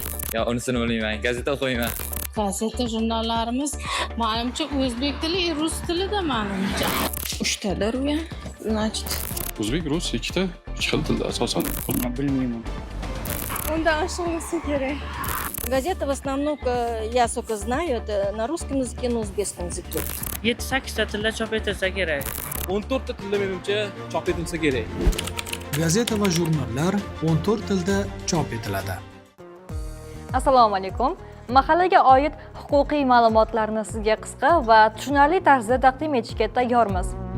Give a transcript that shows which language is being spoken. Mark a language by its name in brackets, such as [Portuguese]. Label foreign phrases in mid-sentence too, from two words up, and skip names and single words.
[Uzbek] Yo, unisini bilmayman. Gazeta o'qiyman. Gazeta jurnallarimiz menimcha o'zbek tili, rus tilida menimcha. 3 tadir u ham. Значит, O'zbek, rus 2 ta, 3 xil tilda asosan. Bilmayman. Undan oshiq bo'lsa kerak. [Russian] Газета в основном, я сколько знаю, это на русском языке, на узбекском языке. [Uzbek] 7-8 ta tilda chop etilsa kerak. 14 ta tilda menimcha chop etilsa kerak. Gazeta va jurnallar 14 tilda chop etiladi. Assalomu alaykum. Mahallaga oid huquqiy ma'lumotlarni sizga qisqa va tushunarli tarzda taqdim etishga tayyormiz.